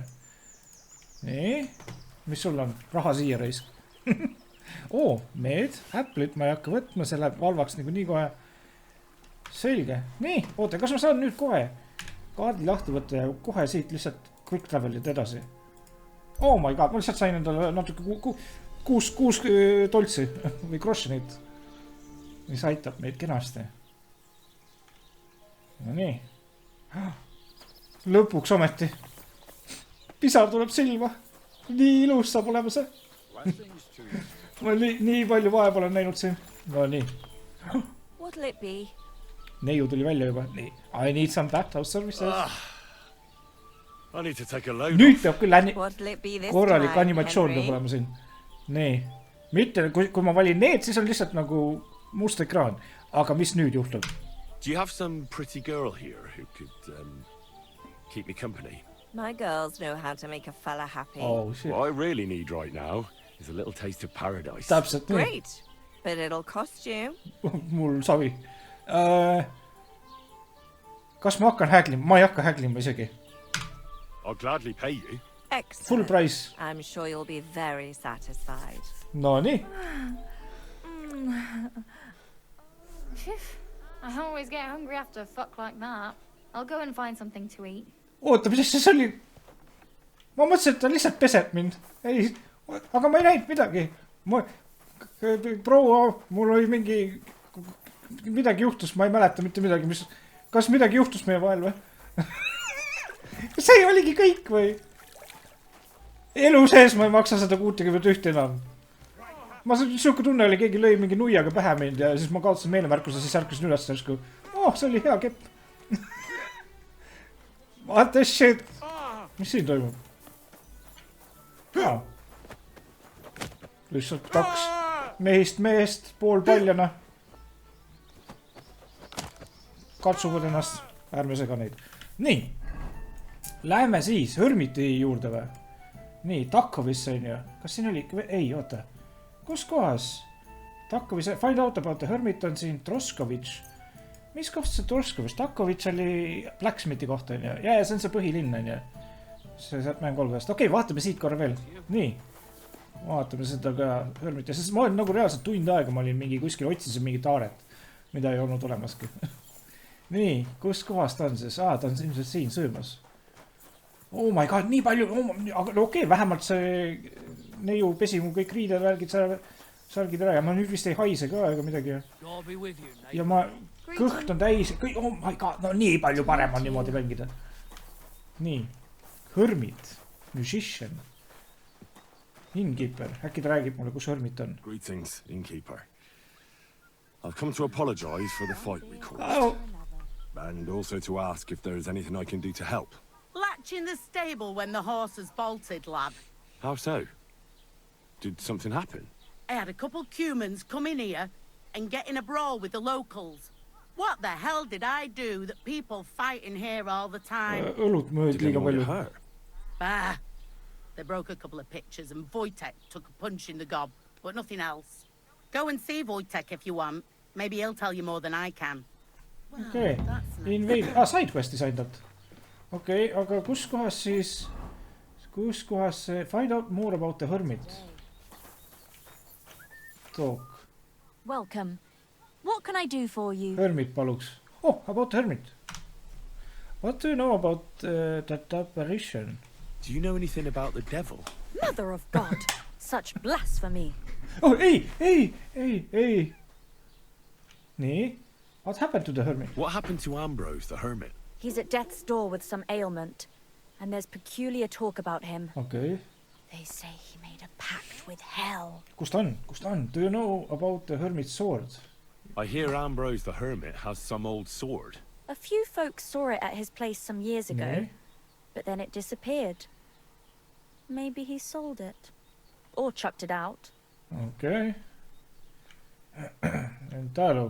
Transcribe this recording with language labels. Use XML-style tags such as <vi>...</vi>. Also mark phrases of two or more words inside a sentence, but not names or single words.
<et>Nii. Mis sul on? Raha siia raisk. Meed. Applit ma ei hakka võtma, see läheb valvaks nii kohe. Selge. Nii. Oota, kas ma saan nüüd kohe kaardi lahti võtta ja kohe siit lihtsalt</et> <en>quick travelid</en> <et>edasi? Oh my god, ma lihtsalt sain endale natuke 6 toltsi või croshenit, mis aitab meid kenasti. No nii. Lõpuks ometi. Pisar tuleb silma. Nii ilus saab olema see. Ma nii palju vaeva olen näinud siin. No nii. Neiu tuli välja juba. Nii.</et> <en>I need some bathhouse services.</en> <et>Nüüd peab küll korralik animatsioon peab olema siin. Nii. Mitte, kui ma valin need, siis on lihtsalt nagu must ekraan. Aga mis nüüd juhtub?</et> <en>Do you have some pretty girl here who could keep me company? My girls know how to make a fella happy. Oh, shit. What I really need right now is a little taste of paradise.</en> <et>Täpselt nii.</et> <en>Great, but it'll cost you.</en> <et>Mul savi. Kas ma hakkan häglima? Ma ei hakka häglima isegi.</et> <en>I'll gladly pay you. Excellent. Full price. I'm sure you'll be very satisfied.</en> <et>No nii.</et> <en>I always get hungry after a fuck like that. I'll go and find something to eat.</en> <et>Oota, mis see oli? Ma mõtlesin, et ta lihtsalt peseb mind. Ei, aga ma ei näinud midagi. Proua, mul oli midagi juhtus, ma ei mäleta mitte midagi. Kas midagi juhtus meie vahel või? See oligi kõik või? Elu sees ma ei maksa seda 61 enam. Ma siuke tunne oli, keegi lõi mingi nuiaga pähe mind ja siis ma kaotasin meelemärkuse, siis ärkasin üles järsku. See oli hea kepp.</et> <en>What the shit?</en> <et>Mis siin toimub? Lihtsalt 2 meest, pool paljana. Katsuvad ennast, ärme sega neid. Nii. Läheme siis Hõrmiti juurde või? Nii, Takovisse on ju. Kas siin oli? Ei, oota. Kus kohas? Takovisse,</et> <en>find out about the Hermit</en> <et>on siin</et> <en>Troskovitš.</en> <et>Mis koht see Troskovitš? Takovitš oli Blacksmithi koht on ju. Ja, see on see põhilinn on ju. See sealt mäng olgast. Okei, vaatame siit korra veel. Nii. Vaatame seda ka Hermiti. Sest ma olen nagu reaalselt tund aega, ma olin mingi kuskil otsisin mingit aaret, mida ei olnud olemaski. Nii, kus kohas ta on siis? Ta on ilmselt siin söömas.</et> <en>Oh my god,</en> <et>nii palju. Aga okei, vähemalt see neiu pesi mu kõik riided, värgid, sargid ära ja ma nüüd vist ei haise ka ega midagi. Ja ma kõht on täis.</et> <en>Oh my god,</en> <et>no nii palju parem on niimoodi mängida. Nii. Hõrmid. Musician. Innkeeper. Äkki ta räägib mulle, kus hõrmid on.</et> <en>Greetings, innkeeper. I've come to apologize for the fight we caused. Oh. And also to ask if there is anything I can do to help. Latch in the stable when the horses bolted, lad. How so? Did something happen? I had a couple cumans come in here and get in a brawl with the locals. What the hell did I do that people fight in here all the time?</en> <et>Õlut liiga palju.</et> <en>Bah! They broke a couple of pictures and Wojtek took a punch in the gob, but nothing else. Go and see Wojtek if you want. Maybe he'll tell you more than I can.</en> <et>Okei. Sidequesti sain talt. Okei, aga kus kohas see</et> <en>find out more about the hermit. Talk. Welcome. What can I do for you? Hermit paluks. Oh, about hermit. What do you know about that apparition? Do you know anything about the devil? Mother of God. Such blasphemy. Oh, hey. Nee? What happened to the hermit? What happened to Ambrose, the hermit? He's at death's door with some ailment, and there's peculiar talk about him. Okay. They say he made a pact with hell.</en> <et>Kus ta on?</et> <en>Do you know about the hermit's sword? I hear Ambrose the hermit has some old sword. A few folks saw it at his place some years ago, but then it disappeared. Maybe he sold it. Or chucked it out. Okay. And dialogue.</en>